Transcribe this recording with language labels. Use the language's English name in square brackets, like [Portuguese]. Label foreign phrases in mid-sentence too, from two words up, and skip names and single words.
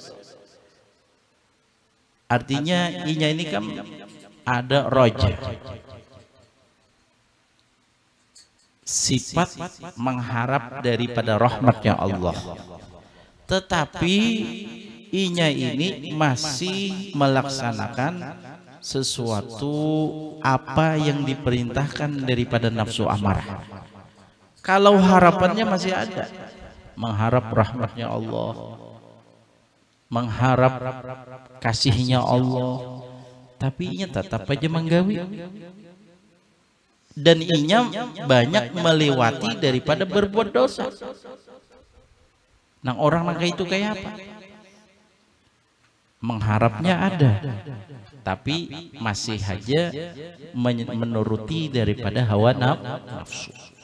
[Indonesian] Artinya inya ini kan ada roja, sifat mengharap daripada rahmatnya Allah, tetapi inya ini masih melaksanakan sesuatu apa yang diperintahkan daripada nafsu amarah. Kalau harapannya masih ada, mengharap rahmatnya Allah, mengharap kasihnya Allah, tapi inya tetap aja menggawi. Dan inya banyak melewati daripada berbuat dosa. Nah, orang kayak itu kayak apa? Mengharapnya ada, tapi masih aja menuruti daripada hawa nafsu.